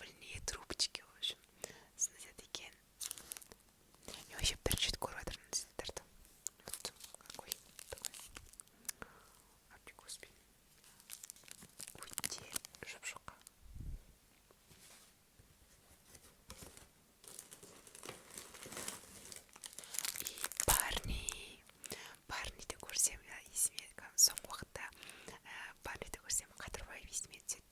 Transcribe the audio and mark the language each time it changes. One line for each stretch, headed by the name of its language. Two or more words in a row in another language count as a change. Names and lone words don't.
Russian: парные трубочки, в общем, знаете, такие. Я вообще
Kazakh: бірінші рет көріп жатырмын сіздерді.
Russian: Вот какой такой. Господи.
Kazakh: Өте жұп-жұқа. И парниді көрсем, есіме соңғы уақытта парниді көрсем Қадырбаев есіме түседі.